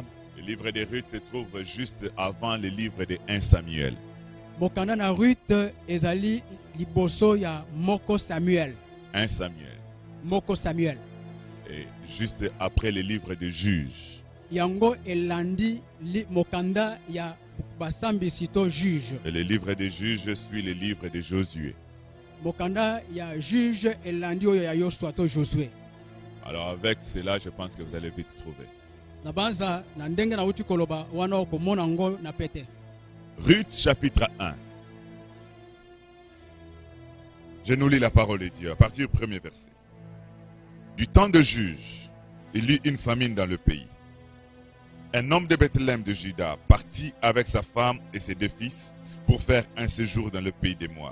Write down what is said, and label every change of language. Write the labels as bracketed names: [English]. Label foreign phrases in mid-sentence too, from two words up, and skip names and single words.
[French] Le livre de Ruth se trouve juste avant le livre de 1 Samuel. [Lingala] Mokanda na Ruth ezali liboso ya moko Samuel. [French] 1 Samuel. [Lingala] Moko Samuel. [French] Et juste après le livre de Juges. [Lingala] Yango elandi mokanda ya basambisi to juge. [French] Et le livre de Juges suit le livre de Josué. [Lingala] Mokanda ya juge elandi oyo ya Yosua to Josué. [French] Alors avec cela, je pense que vous allez vite trouver. [Lingala] Na banza na ndenge na uti koloba wana okomona ngo na pete. [French] Ruth chapitre 1. Je nous lis la parole de Dieu à partir du premier verset. Du temps de Juge, il y eut une famine dans le pays. Un homme de Bethléem de Juda partit avec sa femme et ses 2 fils pour faire un séjour dans le pays des Moab.